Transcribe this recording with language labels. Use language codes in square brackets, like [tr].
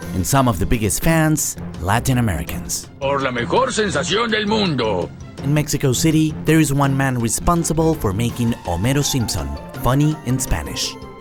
[en] And some of the biggest fans, Latin Americans. [es] Por la mejor sensación del mundo. [en] In Mexico City, there is one man responsible for making Homero Simpson funny in Spanish.